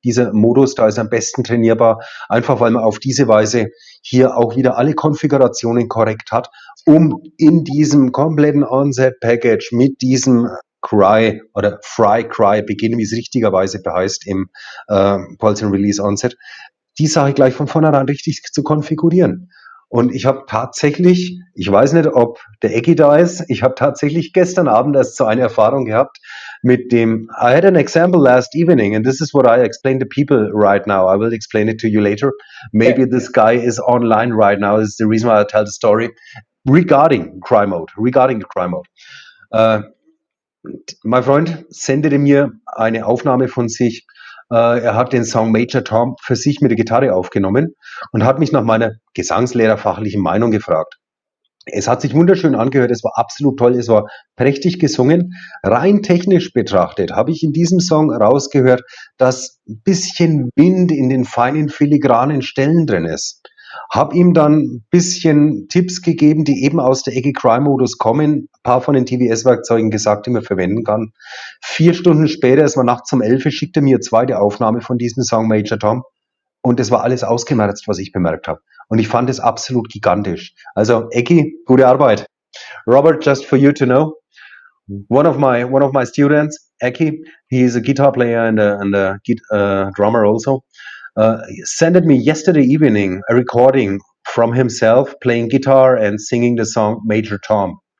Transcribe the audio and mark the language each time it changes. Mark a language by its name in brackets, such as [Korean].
[German] Dieser Modus, da ist am besten trainierbar, einfach weil man auf diese Weise hier auch wieder alle Konfigurationen korrekt hat, um in diesem kompletten Onset Package mit diesem Cry oder Fry Cry beginnen, wie es richtigerweise heißt im Pulse and Release Onset, die Sache gleich von vornherein richtig zu konfigurieren. Und ich habe tatsächlich, ich weiß nicht, ob der Ecki da ist, ich habe tatsächlich gestern Abend erst so eine Erfahrung gehabt mit dem, [English] I had an example last evening and this is what I explain to people right now. I will explain it to you later. Maybe this guy is online right now. This is the reason why I tell the story regarding Cry Mode. [German] Mein Freund sendete mir eine Aufnahme von sich. Er hat den Song Major Tom für sich mit der Gitarre aufgenommen und hat mich nach meiner gesangslehrerfachlichen Meinung gefragt. Es hat sich wunderschön angehört, es war absolut toll, es war prächtig gesungen. Rein technisch betrachtet habe ich in diesem Song rausgehört, dass ein bisschen Wind in den feinen filigranen Stellen drin ist. Habe ihm dann ein bisschen Tipps gegeben, die eben aus der Ecke Cry-Modus kommen, ein paar von den TVS-Werkzeugen gesagt, die man verwenden kann. 4 Stunden später, es war nachts um 11 Uhr, schickte mir eine zweite Aufnahme von diesem Song Major Tom. Und es war alles ausgemerzt, was ich bemerkt habe. Und ich fand es absolut gigantisch. Also, Eki, gute Arbeit. [English] Robert, just for you to know, one of my students, Eki, he is a guitar player and a drummer also, sent me yesterday evening a recording from himself playing guitar and singing the song Major Tom.